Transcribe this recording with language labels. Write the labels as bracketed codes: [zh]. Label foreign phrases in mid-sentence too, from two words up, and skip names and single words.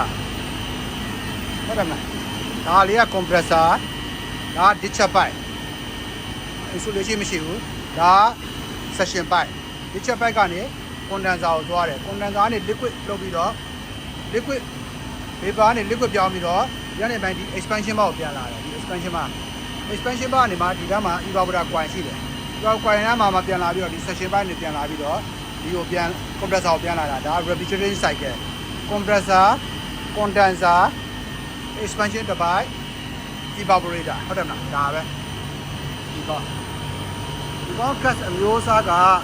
[my] ဟုတ်တယ်မလားဒါလေးက compressor ဒါ [en] discharge pipe insulation [my] မရှိဘူးဒါ [en] suction pipe discharge pipe [my] ကနေ condenser ကိုသွားတယ် condenser ကနေ liquid လုပ်ပြီးတော့ [en] liquid vapor [my] ကနေ liquid ပြောင်းပြီးတော့ဒီကနေပိုင်းဒီ [en] expansion bar [my] ကိုပြန်လာတယ်ဒီ [en] expansion bar [my] ကနေမှဒီက မှာ [en] evaporator coil [my] ရှိတယ် [en] evaporator coil [my] နားမှာပြန်လာပြီးတော့ဒီ [en] suction pipe [my] နဲ့ပြန်လာပြီးတော့ဒီကိုပြန် compressor ကိုပြန်လာတာဒါ [en] refrigeration cycle compressor condenser expansion turbine evaporator [my] ဟုတ်တယ်မလားဒါပဲဒီကော gas အမျိုးအစားက